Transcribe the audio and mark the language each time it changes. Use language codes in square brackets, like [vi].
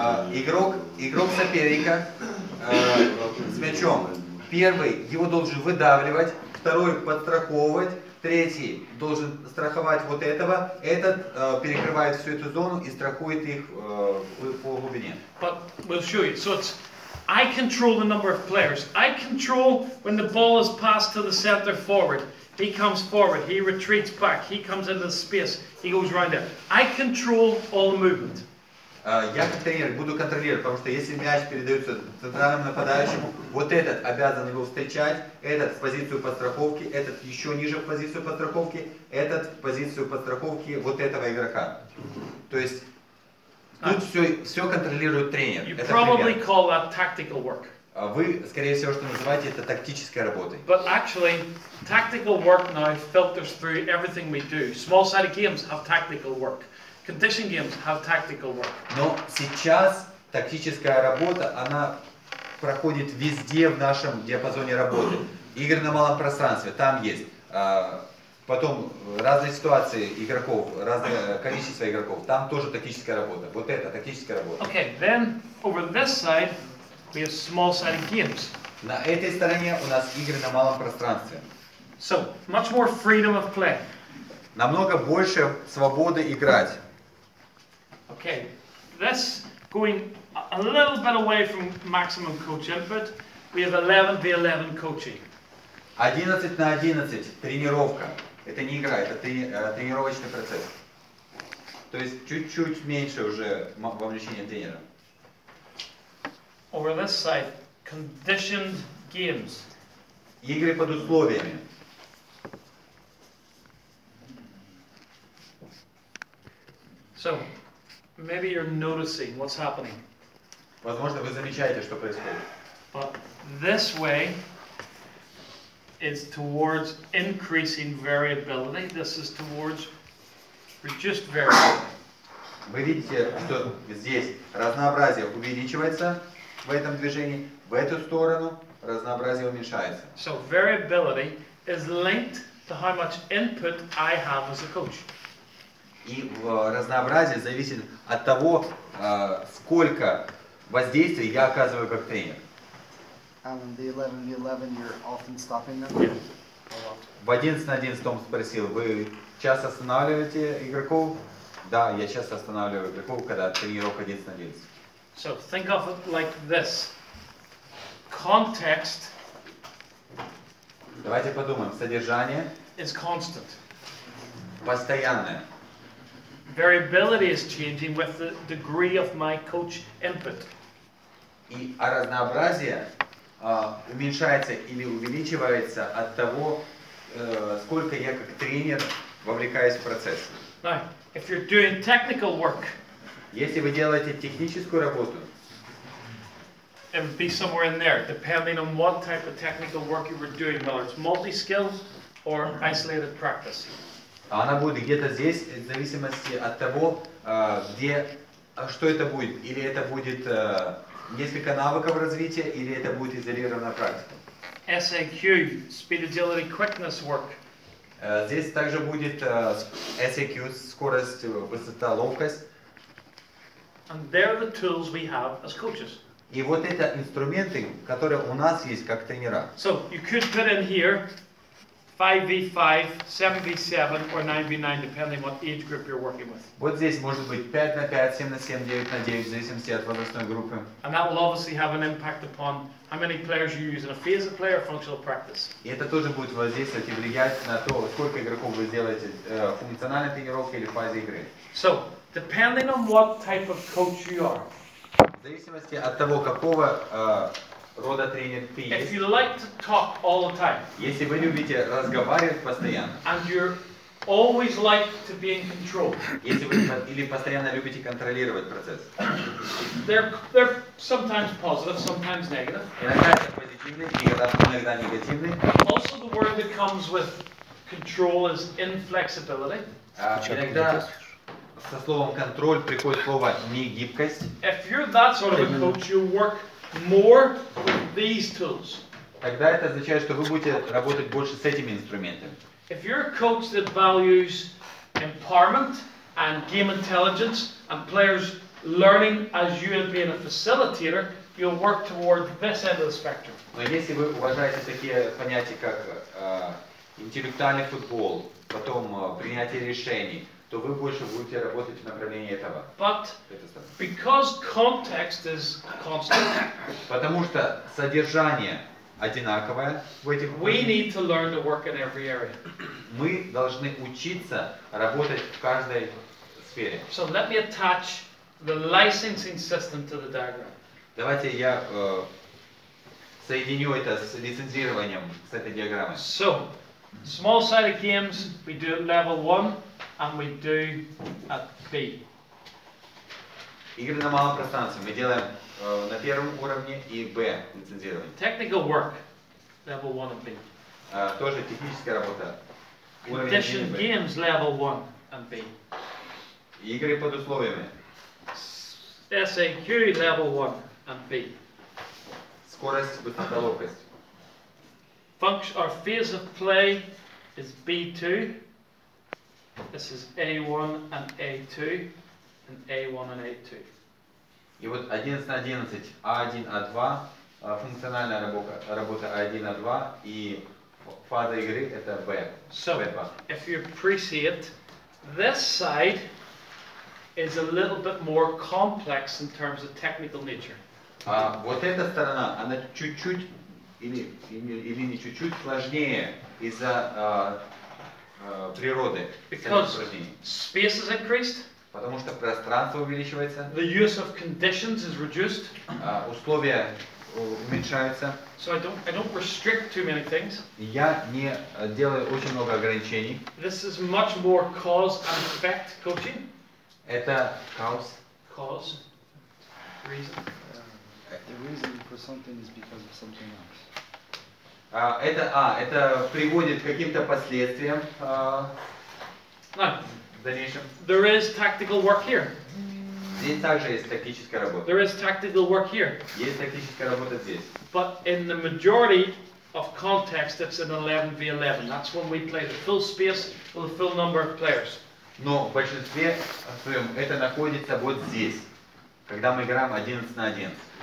[ru] Игрок соперника с мячом. Первый его должен выдавливать, второй подстраховывать, третий должен страховать вот этого, этот перекрывает всю эту зону и страхует их по глубине. [en] But we'll show you. So it's I control the number of players. I control when the ball is passed to the center forward. He comes forward, he retreats back, he comes into the space, he goes round there. I control all the movement. [ru] Я как тренер буду контролировать, потому что если мяч передается центральному нападающему, вот этот обязан его встречать, этот в позицию подстраховки, этот еще ниже в позицию подстраховки, этот в позицию подстраховки вот этого игрока. То есть тут все контролирует тренер. [en] You probably call that tactical work. [ru] Вы, скорее всего, что называете это тактической работой. [en] But actually, tactical work now filters through everything we do. Small-sided games have tactical work. Condition games have tactical work. [ru] Но сейчас тактическая работа, она проходит везде в нашем диапазоне работы. Игры на малом пространстве, там есть. Потом разные ситуации игроков, разное количество игроков, там тоже тактическая работа. Вот это тактическая работа. [en] Okay, then over this side we have small-sided games. [ru] На этой стороне у нас игры на малом пространстве. [en] So, much more freedom of play. [ru] Намного больше свободы играть. [en] Okay, this going a little bit away from maximum coach input, we have 11v11 coaching. [ru] 11 на 11 тренировка. Это не игра, это тренировочный процесс. То есть чуть-чуть меньше уже вовлечения тренера. [en] Over this side, conditioned games. [ru] Игры под условиями. [en] So, maybe you're noticing what's happening. [ru] Возможно, вы замечаете, что происходит. [en] But this way is towards increasing variability. This is towards reduced variability. [ru] Вы видите, что здесь разнообразие увеличивается в этом движении, в эту сторону разнообразие уменьшается. [en] So variability is linked to how much input I have as a coach. [ru] И разнообразие зависит от того, сколько воздействия я оказываю как тренер. [en] Alan, the 11v11, you're often stopping them? Yeah. [ru] В 11 на 11 Том спросил, вы часто останавливаете игроков? Да, я часто останавливаю игроков, когда тренировка 11 на 11. [en] So think of it like this. Context [ru] Давайте подумаем. Содержание [en] is constant. [ru] постоянное. [en] Variability is changing with the degree of my coach input. [ru] И разнообразие уменьшается или увеличивается от того, сколько я как тренер вовлекаюсь в процесс. [en] Now, if you're doing technical work, [ru] Если вы делаете техническую работу, [en] it would be somewhere in there, depending on what type of technical work you were doing, whether it's multi-skill or isolated practice. [ru] она будет где-то здесь, в зависимости от того, что это будет. Или это будет несколько навыков развития, или это будет изолированная практика. [en] SAQ, speed, agility, quickness work. [ru] Здесь также будет SAQ, скорость, высота, ловкость. [en] And they're the tools we have as coaches. [ru] И вот это инструменты, которые у нас есть как тренера. [en] So you could put in here 5v5, 7v7, or 9v9, depending what age group you're working with. [ru] Вот здесь может быть 5 на 5, 7 на 7, 9 на 9, в зависимости от возрастной группы. [en] And that will obviously have an impact upon how many players you use in a phase of play or functional practice. [ru] И это тоже будет воздействовать и влиять на то, сколько игроков вы сделаете функциональной тренировки или в фазе игры. [en] So, depending on what type of coach you are, [ru] В зависимости от того, какого рода тренер ты [en] if [ru] есть, [en] you like to talk all the time, [ru] если вы любите разговаривать постоянно, [en] and you're always like to be in control, [ru] если вы или постоянно любите контролировать процесс, [en] they're sometimes positive, sometimes negative. [ru] иногда это позитивный, иногда негативный. [en] Also, the word that comes with control is inflexibility. [ru] Иногда со словом контроль приходит слово негибкость. [en] If you're that sort of a coach, you work more with these tools. [ru] Тогда это означает, что вы будете работать больше с этими инструментами. [en] If you're a coach that values empowerment and game intelligence and players learning as you as being a facilitator, you'll work toward this end of the spectrum. [ru] Но если вы уважаете такие понятия, как интеллектуальный футбол, потом принятие решений, то вы больше будете работать в направлении этого. [en] But because context is constant, [ru] Потому что содержание одинаковое в этих [en] we need to learn to work in every area. [ru] мы должны учиться работать в каждой сфере. [en] So let me attach the licensing system to the diagram. [ru] Давайте я соединю это с лицензированием, с этой диаграммой. [en] So, small-sided games we do at level 1 and we do at B. [ru] Игры на малом пространстве мы делаем на первом уровне и Б лицензирование. [en] Technical work, level 1 and B. [ru] Тоже техническая работа. Уровень [en] Condition [ru] 1 и Б. [en] games, level 1 and B. [ru] Игры под условиями. [en] SAQ, level 1 and B. [ru] Скорость, быстрота, ловкость. [en] Function or phase of play is B2. This is A1 and A2 and A1 and A2. [ru] И вот 11 на 11, А1, А2, функциональная работа А1, А2 и фаза игры это Б. [en] So, [ru] Б2. [en] if you appreciate, this side is a little bit more complex in terms of technical nature. [ru] Вот эта сторона, она чуть-чуть или не чуть-чуть сложнее из-за природы. [en] Because space is increased, [ru] Потому что пространство увеличивается, [en] the use of conditions is reduced, [ru] условия уменьшаются. [en] so I don't restrict too many things. [ru] Я не делаю очень много ограничений. [en] This is much more cause and effect coaching. [ru] Это хаос. [en] Cause, reason. The reason for something is because of something else. [ru] Это приводит к каким-то последствиям [en] Now, [ru] в дальнейшем. [en] there is tactical work here. [ru] Здесь также есть тактическая работа. [en] There is tactical work here. [ru] Есть тактическая работа здесь. [en] But in the majority of context, it's an 11v11. That's when we play the full space with a full number of players. [ru] Но в большинстве своем это находится вот здесь, когда мы играем 11 на 11.